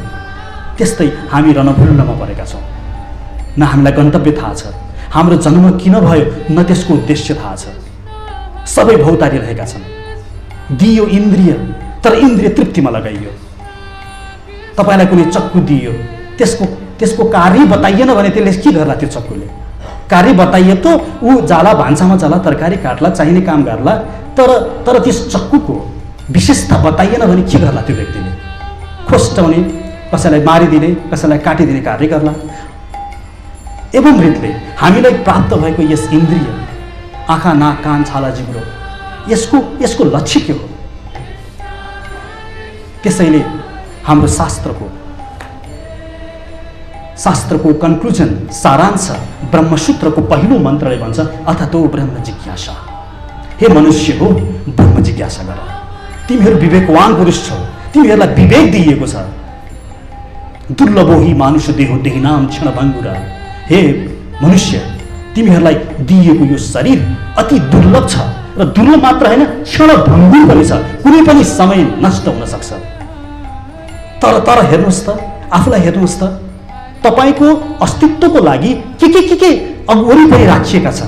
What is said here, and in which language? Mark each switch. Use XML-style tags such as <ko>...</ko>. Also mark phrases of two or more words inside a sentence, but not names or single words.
<ne>त्यस्तै हामी रणभूमिमा परेका छौँ। न हामीलाई गन्तव्य थाहा छ, हाम्रो जन्म किन भयो न त्यसको उद्देश्य थाहा छ। सबै भौतारिरहेका छन्। दियो इन्द्रिय, तर इन्द्रिय तृप्तिमा लगाइयो। तपाईँलाई कुनै चक्कु दियो, त्यसको कार्य बताइएन भने त्यसले के गर्ला? त्यो चक्कुले कार्य बताइए त ऊ जाला, भान्सामा जाला, तरकारी काट्ला, चाहिने काम गर्ला, तर त्यस चक्कुको विशेषता बताइएन भने के गर्ला? त्यो व्यक्तिले खोस्टाउने, कसैलाई मारिदिने, कसैलाई काटिदिने कार्य गर्ला। एवं रीतले हामीलाई प्राप्त भएको यस इन्द्रिय, आँखा, नाक, कान, छाला, जिब्रो, यसको लक्ष्य के हो? त्यसैले हाम्रो शास्त्रको कन्क्लुजन, सारांश ब्रह्मसूत्रको पहिलो मन्त्रले भन्छ,</ne> <sa>अथतो ब्रह्म जिज्ञासा।</sa> <ne>हे मनुष्य हो, ब्रह्म जिज्ञासा गर। तिमीहरू विवेकवान पुरुष छौ, तिमीहरूलाई विवेक दिइएको छ।</ne> <sa>दुर्लभो हि मानुष देहो देहिनाम क्षणभङ्गुर।</sa> <ne>हे मनुष्य, तिमीहरूलाई दिइएको यो शरीर अति दुर्लभ छ, र दुर्लभ मात्र होइन, क्षणभङ्गुर पनि छ। कुनै पनि समय नष्ट हुन सक्छ। तर हेर्नुहोस् त, आफूलाई हेर्नुहोस् त, तपाईँको अस्तित्वको लागि के वरिपरि राखिएका छन्।</ne>